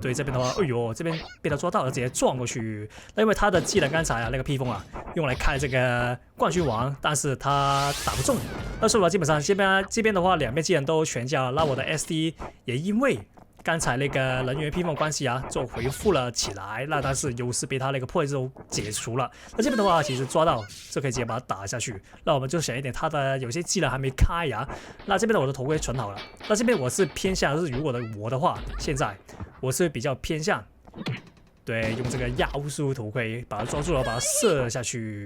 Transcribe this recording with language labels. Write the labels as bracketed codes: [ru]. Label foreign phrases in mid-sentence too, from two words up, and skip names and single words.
[zh] 對，這邊的話，哎呦，這邊被他抓到了，直接撞過去。那因為他的技能剛才啊那個披風啊，用來開這個冠軍王，但是他打不中。那所以說基本上這邊的話，兩邊技能都全交了。那我的 SD 也因為剛才那個能源披風關係啊，就恢復了起來。那但是優勢被他那個破壞之後解除了。那這邊的話，其實抓到就可以直接把它打下去。那我們就想一點，他的有些技能還沒開呀。那這邊的我的頭盔存好了。那這邊我是偏向，就是如果我的話，現在我是比較偏向，對，用这個妖術頭盔把它抓住了，把它射下去。